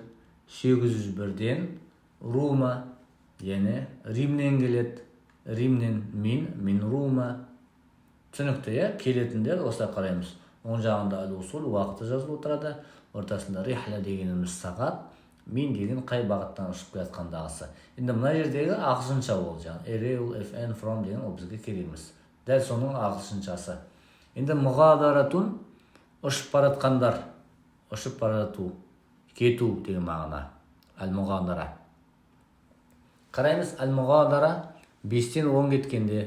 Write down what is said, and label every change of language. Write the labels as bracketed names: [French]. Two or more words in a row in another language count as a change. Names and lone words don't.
[Kazakh] 801-ден Рума, яғни Римнен келеді. Римнен [Arabic] من روما. [Kazakh] Түсінікті, келетіндер осылай қараймыз. Оң жағында ал-усул уақыты жазылып отырады. Ортасында рихла дегеніміз сағат, мин деген қай бағыттан ұшып келе жатқандағысы. Енді мына жердегі ағылшынша ол жаңағы aerial, FN, from деген ол бізге керек емес. Дәл соның ағылшыншасы. Енді мұғадаратун ұшып бара жатқандар, ұшып бара жату, кету деген мағына. Әл-мұғадара. Қараймыз, әл-мұғадара 5-тен 10 кеткенде.